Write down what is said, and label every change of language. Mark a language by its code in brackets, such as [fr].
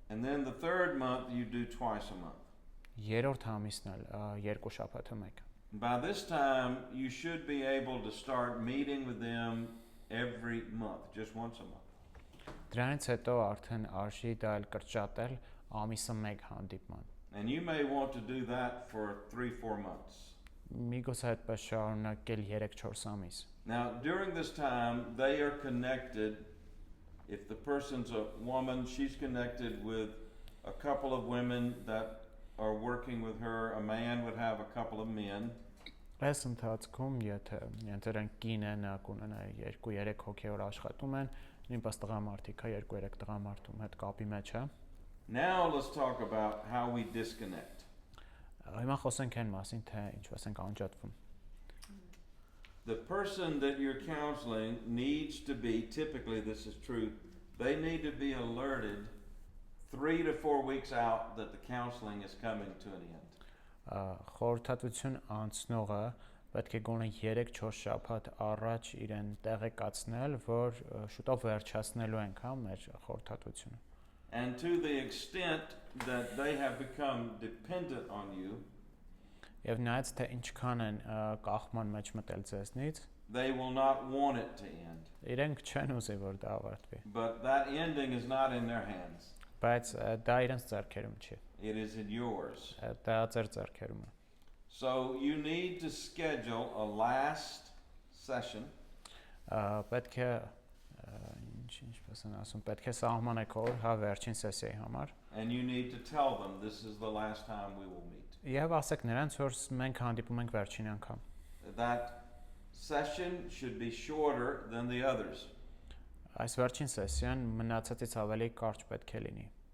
[en] And then the third month you do twice a month. [hy] Երրորդ ամիսն էլ 2 շաբաթը մեկ։ [en] By this time you should be able to start meeting with them every month, just once a month. [hy] Դրանից հետո արդեն արժի դա էլ կրճատել ամիսը 1 հանդիպման։ [en] And you may want to do that for 3-4 months. [hy] Միգուցե այդպես շարունակել 3-4 ամիս։ [en] Now, during this time, they are connected. If the person's a woman, she's connected with a couple of women that are working with her. A man would have a couple of men. [hy] Այս ընթացքում, եթե նրանք կին են, կունենա 2-3 հոգեոր աշխատում են, նույնպես տղամարդիկ է 2-3 տղամարդում հետ կապի մեջ է։ [en] Now let's talk about how we disconnect. [hy] Հիմա խոսենք այն մասին, թե ինչպես ենք անջատվում։ [en] the person that you're counseling needs to be, typically this is true, they need to be alerted 3 to 4 weeks out that the counseling is coming to an end. [hy] Խորհրդատվություն անցնողը պետք է գոնե 3-4 շաբաթ առաջ իրեն տեղեկացնել, որ շուտով վերջացնելու ենք մեր խորհրդատվությունը։ [en] And to the extent that they have become dependent on you, [hy] Եվ նայած թե ինչքան են կախման մեջ մտել ձեզնից, [en] they will not want it to end. [hy] Իրենք չեն ուզի, որ դա ավարտվի, [en] But that ending is not in their hands. [hy] բայց դա իրենց ձեռքերում չի, [en] It is in yours. [hy] դա ձեր ձեռքերում է։ [en] So you need to schedule a last session. [hy] Պետք է ինչպես են ասում, պետք է սահմանեք օր հա վերջին սեսիայի համար։ [en] And you need to tell them this is the last time we will meet. [hy] Եվ ասեք նրանց, որ մենք հանդիպում ենք վերջին անգամ։ [en] That session should be shorter than the others. [hy] Այս վերջին սեսիան մնացածից ավելի կարճ պետք է լինի։